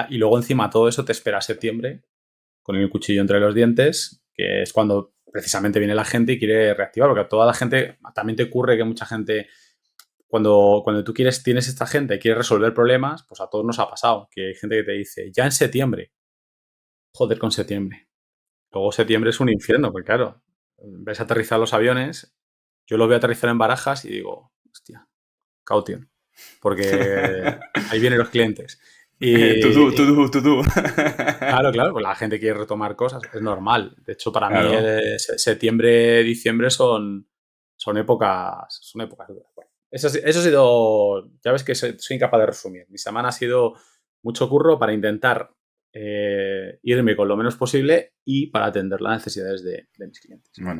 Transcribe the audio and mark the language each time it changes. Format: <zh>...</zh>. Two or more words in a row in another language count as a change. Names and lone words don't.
<es>Y luego encima todo eso te espera septiembre con el cuchillo entre los dientes, que es cuando precisamente viene la gente y quiere reactivar, porque a toda la gente también te ocurre que mucha gente, cuando tú tienes esta gente y quieres resolver problemas, pues a todos nos ha pasado, que hay gente que te dice, ya en septiembre, joder con septiembre. Luego septiembre es un infierno, porque claro, ves aterrizar los aviones, yo lo veo aterrizar en Barajas y digo, hostia, caution, porque ahí vienen los clientes. To do, to Y, do, to do. claro, claro, pues la gente quiere retomar cosas, es normal. De hecho, para mí Claro. septiembre, diciembre son épocas duras. Bueno, eso ha sido, ya ves que soy incapaz de resumir. Mi semana ha sido mucho curro para intentar irme con lo menos posible y para atender las necesidades de mis clientes.</es>